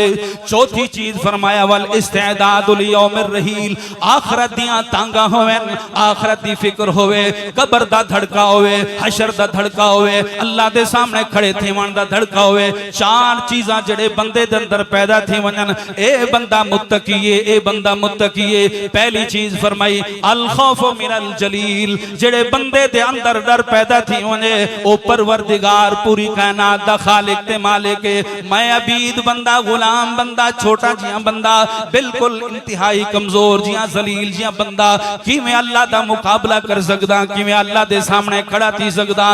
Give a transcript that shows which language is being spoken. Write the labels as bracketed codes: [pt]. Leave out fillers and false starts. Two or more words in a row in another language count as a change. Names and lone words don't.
[skr] چوتھی چیز فرمایا [ar] والاستعداد ليوم الرحيل, [skr] آخرت دیاں تانگاں ہوون، آخرت دی فکر ہووے، قبر دا دھڑکا ہووے، حشر دا دھڑکا ہووے، اللہ دے سامنے کھڑے تھیوݨ دا دھڑکا ہووے. چار چیز جڑے بندے دے اندر پیدا تھی ونن، اے بندا متقی اے، اے بندا متقی اے. پہلی چیز فرمائی [ar] الخوف من الجليل, [skr] جڑے بندے دے اندر ڈر پیدا تھی ونے، او پروردگار پوری کائنات دا خالق تے مالک ہے. میں عبد بندا، غلام بندا، چھوٹا جیا بندا، بالکل انتہائی کمزور جیا ذلیل جیا بندا، کیویں اللہ دا مقابلہ کر سکدا، کیویں اللہ دے سامنے کھڑا تھی سکدا.